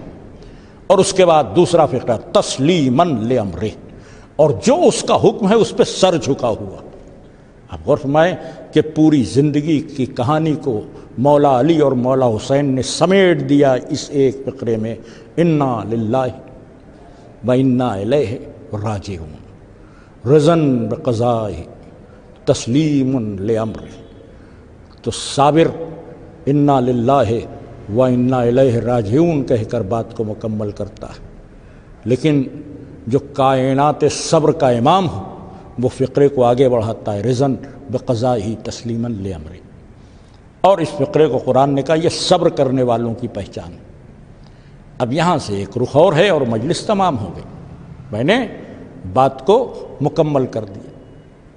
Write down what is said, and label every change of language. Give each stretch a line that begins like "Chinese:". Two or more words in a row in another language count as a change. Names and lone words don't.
Urdu: اور اس کے بعد دوسرا فقرہ
Arabic: تسلیما لامرہ،
Urdu: اور جو اس کا حکم ہے اس پہ سر جھکا ہوا۔ اب غور فرمائیں کہ پوری زندگی کی کہانی کو مولا علی اور مولا حسین نے سمیٹ دیا اس ایک فقرے میں،
Arabic: انا للہ و انا الیہ راجعون رضن بقضائہ تسلیم لامرہ۔
Urdu: تو صابر
Arabic: انا للہ و انا الیہ راجعون
Urdu: کہہ کر بات کو مکمل کرتا ہے، لیکن جو کائنات صبر کا امام ہو وہ فقرے کو آگے بڑھاتا ہے،
Arabic: رضن بقضائہ تسلیما لامرہ۔
Urdu: اور اس فقرے کو قرآن نے کہا یہ صبر کرنے والوں کی پہچان۔ اب یہاں سے ایک رخ اور ہے اور مجلس تمام ہو گئی، میں نے بات کو مکمل کر دیا۔